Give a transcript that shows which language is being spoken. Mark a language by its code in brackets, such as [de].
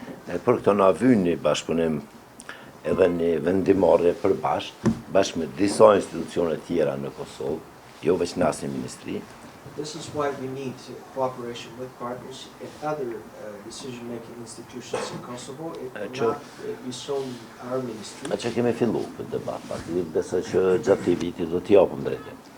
[sq] Për këto na vyn një bashkëpunim edhe një vendimmarrje bashkë me disa institucione tjera në Kosovë, jo veç në asnjë ministri. [en] This is why we need cooperation with partners and other decision-making institutions in Kosovo. It will not be solely our ministry. [sq] Që kemi fillu këtë debat, besoj që gjatë këtij viti do t'i japim drejtim.